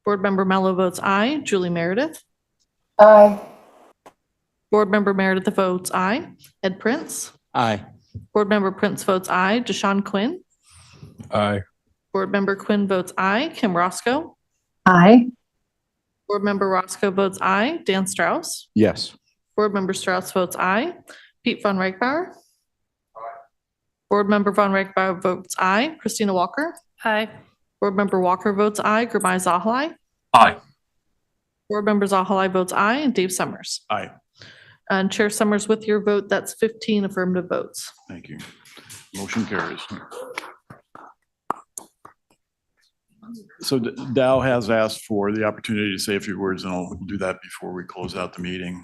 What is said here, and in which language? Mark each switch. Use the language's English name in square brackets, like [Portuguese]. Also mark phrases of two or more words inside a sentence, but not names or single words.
[English] Board Member Mello votes aye. Julie Meredith. Aye. Board Member Meredith votes aye. Ed Prince. Aye. Board Member Prince votes aye. Deshaun Quinn. Aye. Board Member Quinn votes aye. Kim Roscoe. Aye. Board Member Roscoe votes aye. Dan Strauss. Yes. Board Member Strauss votes aye. Pete Von Reichbauer. Board Member Von Reichbauer votes aye. Christina Walker. Aye. Board Member Walker votes aye. Gurmai Zahalai. Aye. Board Member Zahalai votes aye. And Dave Summers. Aye. And Chair Summers, with your vote, that's 15 affirmative votes. Thank you. Motion carries. So Dow has asked for the opportunity to say a few words, and I'll do that before we close out the meeting.